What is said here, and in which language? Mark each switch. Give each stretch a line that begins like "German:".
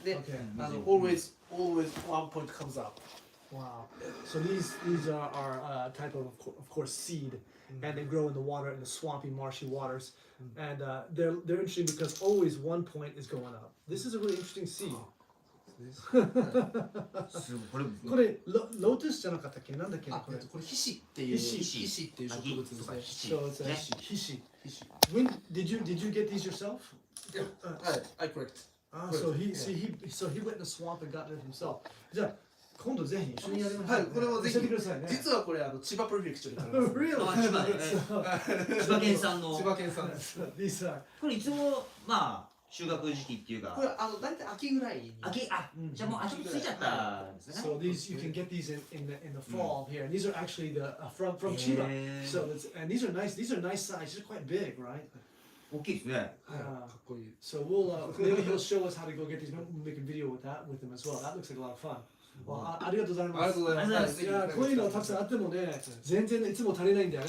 Japanese: で、
English: always one point comes up. Wow. So these are type of course seed, and they grow in the water in the swampy, marshy waters, and they're interesting because always one point is going up. This is a really interesting seed.
Japanese: これローテスじゃなかったっけ？なんだっけ？これヒシっていう植物ですね。
English: So it'sヒシ。 When did you get these yourself? I correct. So he went in the swamp and got it himself.
Japanese: じゃあ今度ぜひ一緒にやりましょう。はい、これもぜひ。教えてくださいね。実はこれ千葉プレフェクチャーで買います。千葉県産の。千葉県産です。これいつも収穫時期っていうか。これだいたい秋ぐらいに。じゃあもうちょっとついちゃったんですね。
English: So these you can get these in the fall here. These are actually from Chiba. So and these are nice. These are nice size. They're quite big, right?
Japanese: 大きいですね。かっこいい。
English: So maybe he'll show us how to go get these. We'll make a video with him as well. That looks like a lot of fun.
Japanese: ありがとうございます。ありがとうございます。いやこういうのたくさんあってもね、全然いつも足りないんだよね。